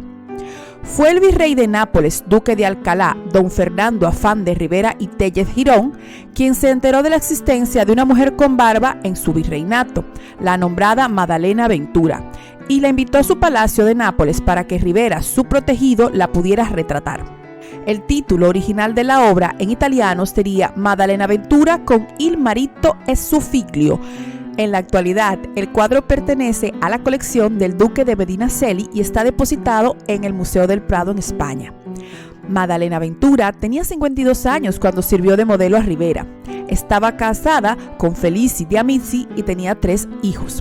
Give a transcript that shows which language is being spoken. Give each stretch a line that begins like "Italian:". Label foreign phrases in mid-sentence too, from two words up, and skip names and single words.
Spanish: Fue el virrey de Nápoles, duque de Alcalá, don Fernando Afán de Rivera y Tellez Girón, quien se enteró de la existencia de una mujer con barba en su virreinato, la nombrada Maddalena Ventura, y la invitó a su palacio de Nápoles para que Rivera, su protegido, la pudiera retratar. El título original de la obra en italiano sería Maddalena Ventura con il marito e suo figlio. En la actualidad, el cuadro pertenece a la colección del duque de Medinaceli y está depositado en el Museo del Prado en España. Maddalena Ventura tenía 52 años cuando sirvió de modelo a Rivera. Estaba casada con Felici de Amici y tenía 3 hijos.